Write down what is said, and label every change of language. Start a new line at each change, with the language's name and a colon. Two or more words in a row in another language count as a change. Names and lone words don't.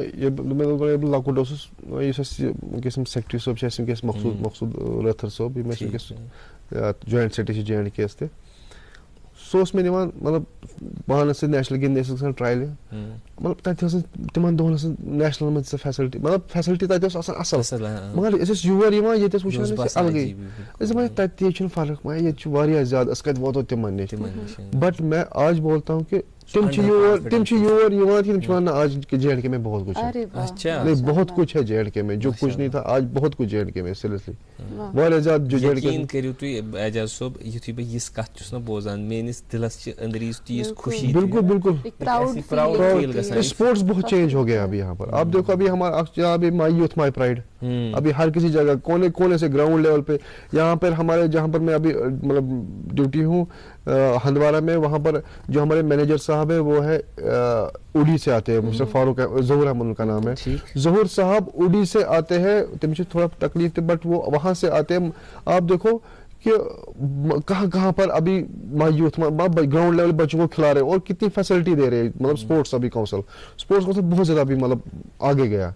Kashmiri: ییٚلہِ بہٕ لۄکُٹ اوسُس یُس اَسہِ وٕنکیٚس یِم سیکرٹری صٲب چھِ اَسہِ وٕنکیٚس مقصوٗد رٲتھر صٲب یِم اَسہِ وٕنکیٚس
English: joint secretary
Kashmiri: چھِ JNK یَس تہِ سُہ اوس مےٚ نِوان مطلب پانَس سۭتۍ نیشنل گِنٛدنہِ ٲسۍ گژھان ٹرٛایلہِ مطلب تَتہِ ٲس نہٕ تِمن دۄہن ٲس نہٕ نیشنل منٛز تیٖژاہ فیسلٹی مطلب فیسلٹی تَتہِ ٲس آسان اَصٕل مگر أسۍ ٲسۍ یور یِوان ییٚتہِ ٲسۍ وٕچھان أسۍ الگٕے أسۍ دَپان تَتہِ تہِ چھُنہٕ فرق مگر ییٚتہِ چھُ واریاہ زیادٕ أسۍ کَتہِ واتو تِمن نِش بٹ
Urdu: میں آج بولتا ہوں کہ
Kashmiri: تم چھِ یور یِوان تِم چھِ وَنان نہ
Urdu: آج JNK میں بہت کچھ ہے نہیں بہت کچھ ہے JNK میں جو کچھ نہیں تھا آج بہت کچھ JNK میں
Kashmiri: سیریسلی واریاہ زیادٕ یقیٖن کٔرِو تُہۍ اعجاز صٲب یُتھُے بہٕ یِژھ کتھ چھُس نہ بوزان میٲنِس دِلس چھِ أنٛدری تیٖژ خوشی
Urdu: بالکل بالکل اسپورٹس بہت چینج ہو گیا ابھی یہاں پر آپ دیکھو ابھی ہمارا ابھی مائی یوتھ مائی پرائڈ ابھی ہر کسی جگہ کونے کونے سے گراؤنڈ لیول پہ یہاں پر ہمارے جہاں پر میں ابھی مطلب ڈیوٹی ہوں ہندوارہ میں وہاں پر جو ہمارے مینیجر صاحب ہے وہ ہے اوڈی سے آتے ہیں مسٹر فاروق ظہور احمد ان کا نام ہے ظہور صاحب اوڈی سے آتے ہیں تم سے تھوڑا تکلیف تھی بٹ وہ وہاں سے آتے ہیں آپ دیکھو کہ کہاں کہاں پر ابھی یوتھ
English: ground level
Urdu: بچوں کو کھلا رہے اور کتنی فیسلٹی دے رہے ہیں مطلب اسپورٹس ابھی اسپورٹس کونسل بہت زیادہ ابھی مطلب آگے گیا.